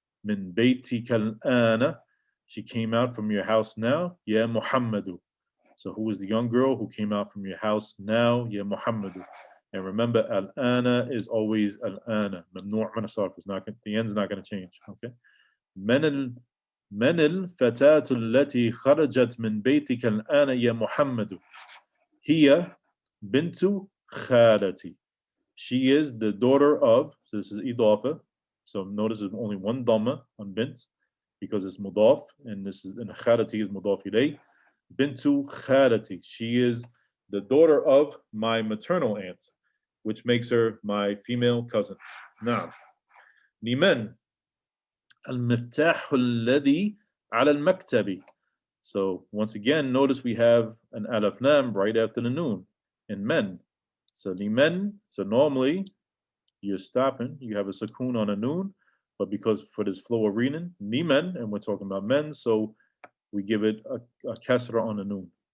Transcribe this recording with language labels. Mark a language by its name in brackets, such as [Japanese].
[Arabic] Min baytika al-ana, [English] she came out from your house now. Ya Muhammadu. So who is the young girl who came out from your house now? Ya Muhammadu. And remember, al-ana is always al-ana. [Arabic] Mamnu' min as-sarf. [English] The end's not going to change. Okay. [Arabic] من الفتاة التي خرجت من بيتك الآن يا محمد؟ هي بنت خالتي. [English] She is the daughter of, so this is idafa. So notice there's only one dhamma on bint because it's mudaf, and this is, and khalati is mudaf ilay. [Arabic] Bintu khalati. [English] She is the daughter of my maternal aunt, which makes her my female cousin. Now, [Arabic] liman المفتاح الذي على المكتب. [English] So once again, notice we have an alif lam right after the noon in men. So liman, so normally you're stopping, you have a sukoon on a noon, but because for this flow of reading, liman, and we're talking about men, so we give it a kasra on the noon.